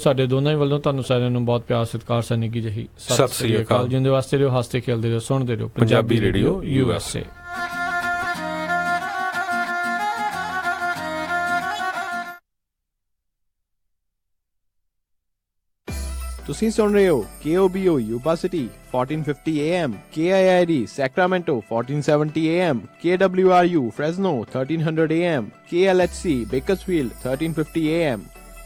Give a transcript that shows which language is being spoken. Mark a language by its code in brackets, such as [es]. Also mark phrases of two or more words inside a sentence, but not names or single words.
[pa] ਸਾਡੇ ਦੋਨਾਂ ਹੀ ਵੱਲੋਂ ਤੁਹਾਨੂੰ ਸਾਰਿਆਂ ਨੂੰ ਬਹੁਤ ਪਿਆਰ ਸਤਿਕਾਰ ਸਨੇਹ ਕੀ ਜਹੀ ਸਤਿ ਸ੍ਰੀ ਅਕਾਲ। ਜਿੰਦੇ ਵਾਸਤੇ ਰਹੋ, ਹੱਸਦੇ ਖੇਲਦੇ ਰਹੋ, ਸੁਣਦੇ ਰਹੋ ਪੰਜਾਬੀ ਰੇਡੀਓ USA। ਤੁਸੀਂ ਸੁਣ ਰਹੇ ਹੋ KOBO Yuba City 1450 AM, KIID Sacramento 1470 AM, KWRU Fresno 1300 AM, KLHC Bakersfield 1350 AM,